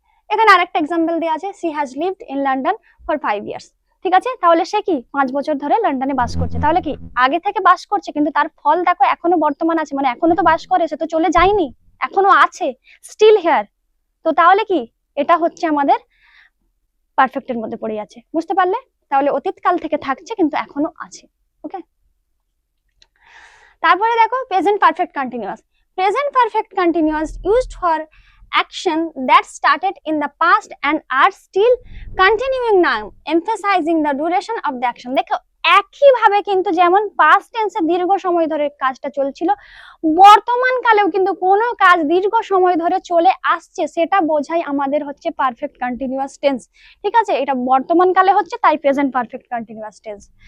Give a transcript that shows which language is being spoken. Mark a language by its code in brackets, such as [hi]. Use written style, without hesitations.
[bn] এখানে আরেকটা এক্সাম্পল দেওয়া আছে, [en] she has lived in London for 5 years, [bn] ঠিক আছে, তাহলে সে কি 5 বছর ধরে লন্ডনে বাস করছে, তাহলে কি আগে থেকে বাস করছে কিন্তু তার ফল দেখো এখনো বর্তমান আছে, মানে এখনো তো বাস করে, সে তো চলে যায়নি, এখনো আছে, স্টিল হেয়ার, তো তাহলে কি এটা হচ্ছে আমাদের পারফেক্টের মধ্যে পড়ে আছে, বুঝতে পারলে। তাহলে অতীতকাল থেকে থাকছে কিন্তু এখনো আছে, ওকে। তারপরে দেখো present perfect continuous. [en] Present perfect continuous used for action that started in the past and are still continuing now, emphasizing the duration of the action। [bn] দেখো একই ভাবে কিন্তু যেমন পাস্ট টেন্সে দীর্ঘ সময় ধরে কাজটা চলছিল, বর্তমান কালেও কিন্তু কোনো কাজ দীর্ঘ সময় ধরে চলে আসছে, সেটা বোঝাই আমাদের হচ্ছে পারফেক্ট কন্টিনিউয়াস টেন্স, ঠিক আছে, এটা বর্তমান কালে হচ্ছে, তাই প্রেজেন্ট পারফেক্ট কন্টিনিউয়াস টেন্স।